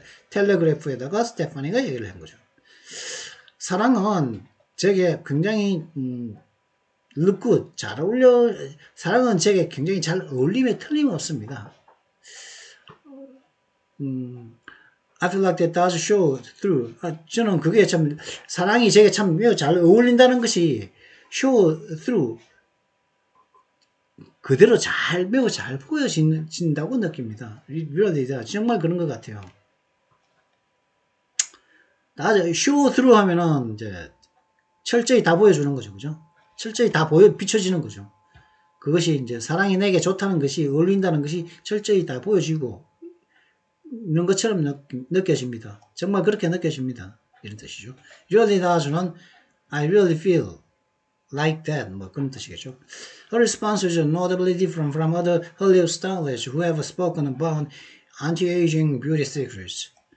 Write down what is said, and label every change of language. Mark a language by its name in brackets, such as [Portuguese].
[Korean] 텔레그래프에다가 스테파니가 얘기를 한 거죠. 사랑은 제게 굉장히 룩굿 잘 어울려. 사랑은 제게 굉장히 잘 어울림에 틀림없습니다. [English] I feel like that does show through. [Korean] 저는 그게 참 사랑이 제게 참 매우 잘 어울린다는 것이 show through 그대로 매우 잘 보여진다고 느낍니다. really 정말 그런 것 같아요. show through 하면은 이제 철저히 다 보여주는 거죠, 그죠? 철저히 다 비춰지는 거죠. 그것이 이제 사랑이 내게 좋다는 것이 어울린다는 것이 철저히 다 보여지고 있는 것처럼 느껴집니다. 정말 그렇게 느껴집니다. 이런 뜻이죠. really does는 [English] I really feel like that [Korean] 뭐 그런 뜻이겠죠. [English] Her response is notably different from other Hollywood stars who have spoken about anti-aging beauty secrets.